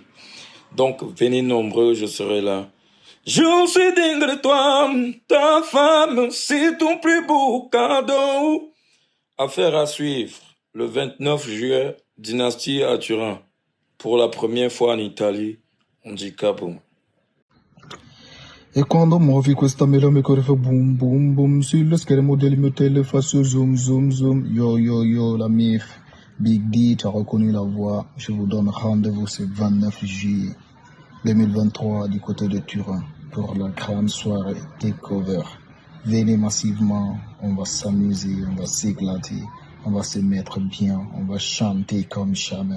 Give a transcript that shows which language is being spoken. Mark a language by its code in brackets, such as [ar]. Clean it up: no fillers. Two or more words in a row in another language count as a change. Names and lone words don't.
[fr] Donc venez nombreux, je serai là. Je suis dingue de toi, ta femme, c'est ton plus beau cadeau. Affaire à suivre, le 29 juillet, Dynastie à Turin. Pour la première fois en Italie. On dit kaboom. [it] E quando muovi questa mela mi corre fa boom boom boom sulla schermo del mio telefono zoom zoom zoom [fr] yo la mif Big D, tu as reconnu la voix. Je vous donne rendez-vous ce 29 juillet 2023 du côté de Turin pour la grande soirée Takeover. Venez massivement, on va s'amuser, on va s'éclater, on va se mettre bien, on va chanter comme jamais.